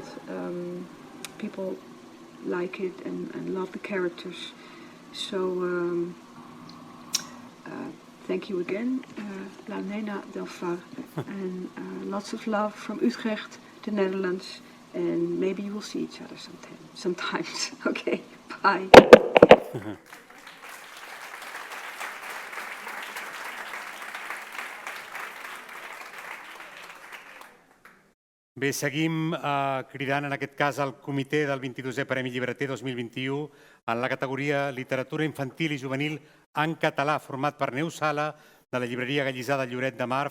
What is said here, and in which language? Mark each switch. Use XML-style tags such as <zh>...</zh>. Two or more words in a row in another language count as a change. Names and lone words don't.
<en>People like it and love the characters. So thank you again, Launena Delvar, and lots of love from Utrecht, the Netherlands, and maybe you will see each other sometimes. Okay, bye.</en> <ca>Bé, seguim cridant en aquest cas al comitè del 22è Premi Llibreter 2021 en la categoria Literatura Infantil i Juvenil en català, format per Neus Sala, de la llibreria Gallissà de Lloret de Mar.</ca>